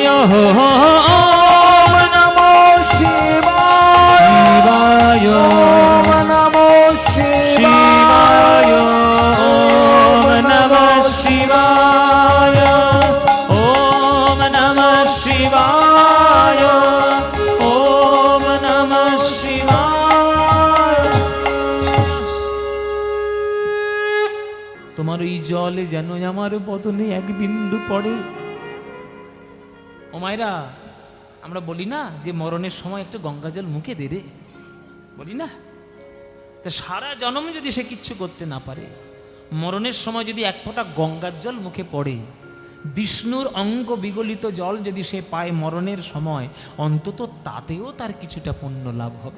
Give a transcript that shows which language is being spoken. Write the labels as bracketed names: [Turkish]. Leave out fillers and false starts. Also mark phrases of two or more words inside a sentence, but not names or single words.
[Sanskrit] ओम नमो शिवाय ओम नमो शिवाय ओम नमः शिवाय ओम नमः शिवाय ओम नमः शिवाय। [Bangla] তোমার এই জলে যেন আমার বদনে এক বিন্দু পড়ে। ও মায়েরা, আমরা বলি না যে মরণের সময় একটু গঙ্গা জল মুখে দে দে, বলি না? তা সারা জন্ম যদি সে কিচ্ছু করতে না পারে, মরণের সময় যদি এক ফোঁটা গঙ্গার জল মুখে পড়ে, বিষ্ণুর অঙ্গ বিগলিত জল যদি সে পায় মরণের সময়, অন্তত তাতেও তার কিছুটা পুণ্য লাভ হবে।